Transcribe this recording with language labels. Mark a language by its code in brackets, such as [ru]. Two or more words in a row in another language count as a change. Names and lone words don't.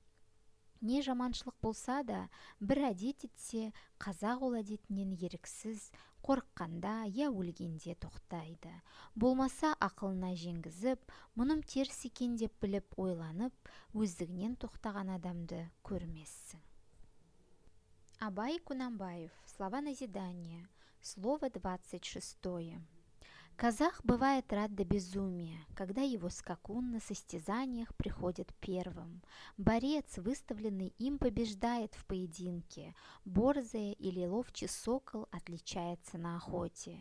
[kk] Не жаманшылық болса да, бір әдет етсе, қазақ ол әдетінен еріксіз, қорыққанда, я өлгенде тоқтайды. Болмаса ақылына жеңгізіп, мұным теріс екен деп біліп, ойланып, өздігінен тоқтаған адамды көрмессің. Абай Кунанбаев. [ru] Слова назидания. Слово 26. Казах бывает рад до безумия, когда его скакун на состязаниях приходит первым. Борец, выставленный им, побеждает в поединке. Борзая или ловчий сокол отличается на охоте.